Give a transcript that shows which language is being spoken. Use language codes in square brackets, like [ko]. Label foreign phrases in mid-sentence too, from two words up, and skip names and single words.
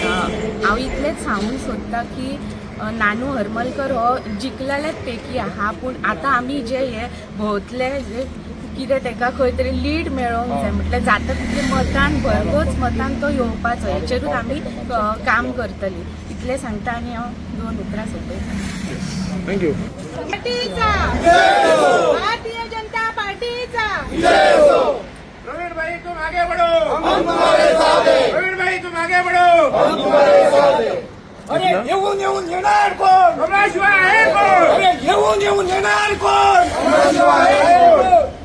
[kok] हांव इतलेंच सांगूंक सोदता की नानू हरमलकर हो जिखलेलेच पैकी आहा पूण आतां आमी जे हे भोंवतले जे कितें ताका खंय तरी लीड मेळोवंक जाय म्हटल्यार जाता तितले मतान भरघोस मतान तो येवपाचो हेचेरूच आमी काम करतली इतलें सांगता आनी हांव 2 उतरां सोंपयता. [en] Thank you. [mr] भारतीय जनता पार्टीचा [hi] प्रवीण भाई तुम आगे बढ़ो, हम तुम्हारे साथ हैं. प्रवीण भाई तुम आगे बढ़ो, हम तुम्हारे साथ हैं. [mr] अरे येऊन येणार कोण? कमळाशिवाय आहे कोण? अरे येऊन येणार कोण? कमळाशिवाय आहे कोण?